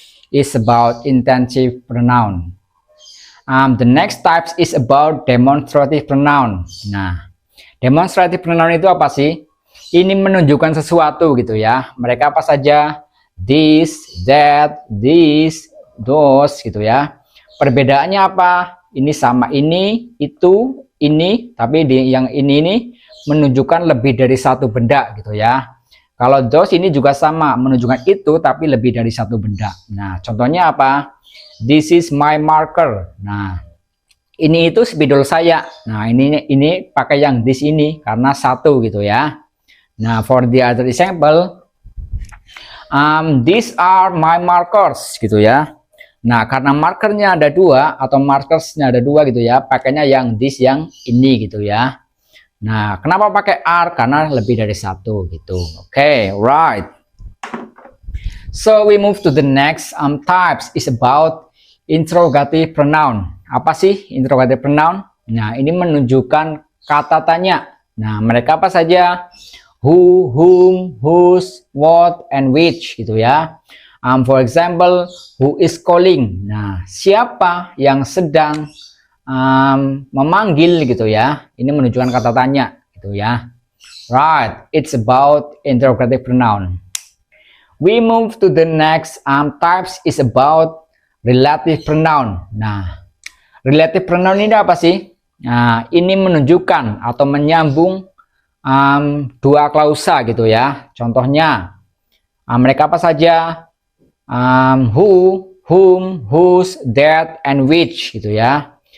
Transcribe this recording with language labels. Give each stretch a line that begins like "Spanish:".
English: Is about intensive pronoun. The next type is about demonstrative pronoun.
Indonesian: Nah, demonstrative pronoun itu apa sih? Ini menunjukkan sesuatu, gitu ya. Mereka apa saja?
English: This, that, this, those,
Indonesian: gitu ya. Perbedaannya apa? Ini sama ini, itu, ini, tapi yang ini menunjukkan lebih dari satu benda, gitu ya. Kalau those ini juga sama, menunjukkan itu, tapi lebih dari satu benda. Nah, contohnya apa?
English: This is my marker.
Indonesian: Nah, ini itu spidol saya. Nah, ini pakai yang this ini karena satu, gitu ya.
English: Nah, for the other example, these are my markers,
Indonesian: gitu ya. Nah, karena markernya ada dua atau markersnya ada dua, gitu ya, pakainya yang this, yang ini, gitu ya. Nah, kenapa pakai are? Karena lebih dari satu, gitu.
English: Oke, right. So we move to the next types is about interrogative pronoun.
Indonesian: Apa sih interrogative pronoun? Nah, ini menunjukkan kata tanya. Nah, mereka apa saja?
English: Who, whom, whose, what, and which,
Indonesian: gitu ya.
English: For example, who is calling?
Indonesian: Nah, siapa yang sedang memanggil, gitu ya. Ini menunjukkan kata tanya, gitu ya.
English: Right, it's about interrogative pronoun. We move to the next types is about relative pronoun.
Indonesian: Nah, relative pronoun ini apa sih? Nah, ini menunjukkan atau menyambung dua klausa, gitu ya. Contohnya, mereka apa saja?
English: Who, whom, whose, that, and which,
Indonesian: gitu ya.